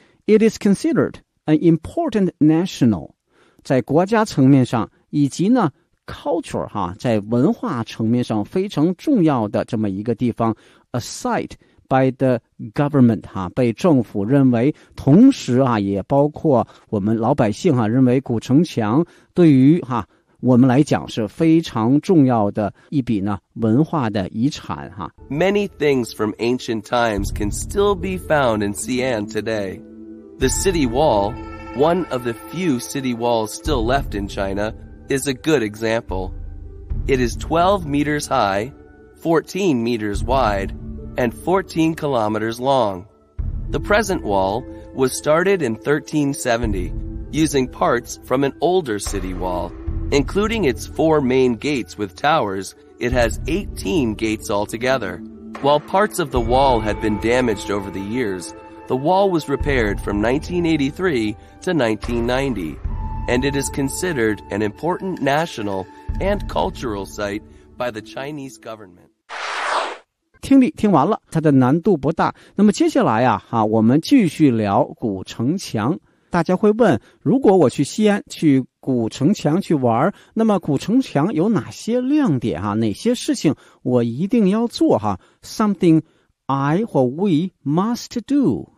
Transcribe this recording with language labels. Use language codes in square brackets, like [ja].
[en] It is considered an important national, [zh] 在国家层面上以及呢 culture 哈，在文化层面上非常重要的这么一个地方 ， [en] a site by the government [zh] 哈，被政府认为，同时啊也包括我们老百姓哈，认为古城墙对于哈。我们来讲是非常重要的一笔呢文化的遗产哈。 [en] Many things from ancient times can still be found in Xi'an today. The city wall, one of the few city walls still left in China, is a good example. It is 12 meters high, 14 meters wide, and 14 kilometers long. The present wall was started in 1370, using parts from an older city wall. Including its four main gates with towers, it has 18 gates altogether. While parts of the wall had been damaged over the years, the wall was repaired from 1983 to 1990, and it is considered an important national and cultural site by the Chinese government. [zh] 听力听完了，它的难度不大。那么接下来啊，我们继续聊古城墙。大家会问，如果我去西安去古城墙去玩，那么古城墙有哪些亮点啊？哪些事情我一定要做啊？ [en] Something I [zh] 或 [en] we must do。